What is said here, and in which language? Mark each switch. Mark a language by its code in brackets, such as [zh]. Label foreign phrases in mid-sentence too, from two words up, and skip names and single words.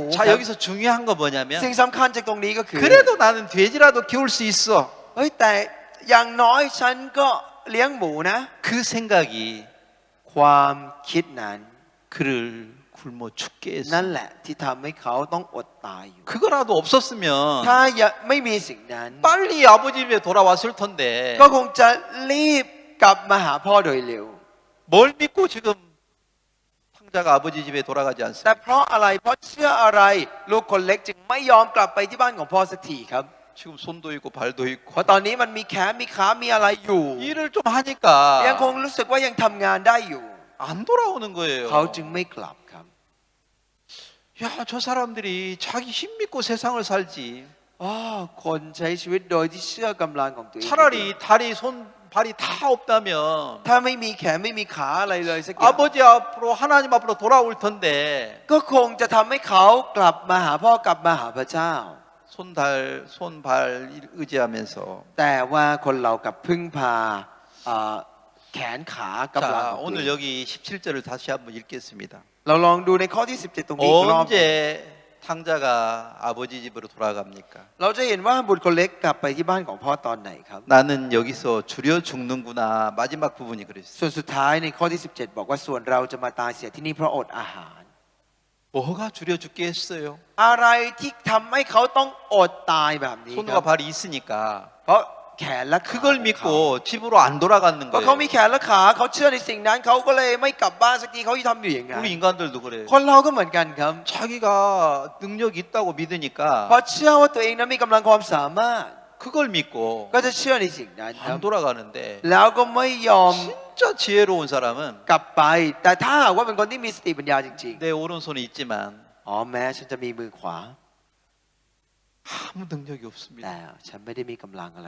[ko] 자 여기서 중요한 거 뭐냐면 [th] สิ่งสำคัญจากตรงนี้ก็คือ [ko] 그래도 나는 돼지라도 키울 수 있어. [th] เฮ้ยแต่อย่างน้อยฉันก็เลี้ยงหมูนะ [ko] 그 생각이 [th] ความคิดนั้น [ko] 그를 굶어 죽게 [th] นั่น [ko] 했습니다. [th] แหละที่ทำให้เขาต้องอดตายอยู่ [ko] 그거라도 없었으면 [th] ถ้าไม่มีสิ่งนั้น [ko] 빨리 아버지 집에 돌아왔을 텐데 [th] ก็คงจะรีบกลับมาหาพ่อโดยเร็ว [ko] 뭘 믿고 지금 탕자가 아버지 집에 돌아가지 [th] แต่ [ko] 않습니까? [th] เพราะอะไรเพราะเชื่ออะไรลูกคนเล็กจึงไม่ยอมกลับไปที่บ้านของพ่อสักทีครับ [ko] 지금 손도 있고 발도 [th] เพ [ko] 있고 [th] ราะตอนนี้มันมีแขนมีขามีอะไรอยู่ [ko] 일을 좀 [th] ยังคง [ko] 하니까 [th] รู้สึกว่ายังทำงานได้อยู่ [ko] 안 돌아오는 거예요. [th] เขาจึงไม่กลับครับ [ko] 야, 저 사람들이 자기 힘 믿고 세상을 살지. [th] อ๋อคนใช้ชีวิตโดยที่เชื่อกำลังของตัวเอง [ko] 차라리 다리, 손, 발이 다 없다면 [th] ถ้าไม่มีแขนไม่มีขาอะไรเลยสักอย่าง [ko] 아버지 앞으로 하나님 앞으로 돌아올 텐데 [th] ก็คงจะทำให้เขากลับมาหาพ่อกลับมาหาพระเจ้า [ko] 손, 발 의지하면서 [th] แต่ว่าคนเรากับพึ่งพาแขนขากำลัง [ko] 자, [th] ของตัว [ko] 오늘 [th] เอง [ko] 여기 17절을 다시 한번 읽겠습니다. [th] เราลองดูในข้อที่ 17 ตรงนี้อีกรอบ [ko] 언제 탕자가 아버지 집으로 돌아갑니까? [th] เราจะเห็นว่าบุตรคนเล็กกลับไปที่บ้านของพ่อตอนไหนครับ [ko] 나는 여기서 줄여 죽는구나. 마지막 부분이 그랬어요. [th] ส่วนสุดท้ายในข้อที่ 17 บอกว่าส่วนเราจะมาตายเสียที่นี่เพราะอดอาหาร [ko] 뭐가 줄여 죽게 했어요? [th] อะไรที่ทำให้เขาต้องอดตายแบบนี้ค [ko] 손과 [th] รับ [ko] 발이 있으니까 [th] เพราะแขนและขา [ko] 그걸 믿고 집으로 안 돌아가는 [th] ก็เขามี [ko] 거예요. [th] แขนและขาเขาเชื่อในสิ่งนั้นเขาก็เลยไม่กลับบ้านสักทีเขาทำอยู่อย่างนั้น [ko] 우리 인간들도 그래요. [th] คนเราก็เหมือนกันครับ [ko] 자기가 능력 있다고 [th] เพราะ [ko] 믿으니까 [th] เชื่อว่าตัวเองนั้นมีกำลังความสามารถ [ko] 그걸 믿고 [th] ก็จะเชื่อในสิ่งนั้นครับ [ko] 안 돌아가는데 [th] แล้วก็ไม่ยอม [ko] 진짜 지혜로운 사람은 [th] กลับไป แต่ถ้าหากว่าเป็นคนที่มีสติปัญญาจริง [ko] 내 오른손이 있지만 [th] ๆอ๋อแม้ฉันจะมีมือขวา [ko] 아무 능력이 [th] แต่ [ko] 없습니다. [th] ฉันไม่ได้มีกำลังอะไร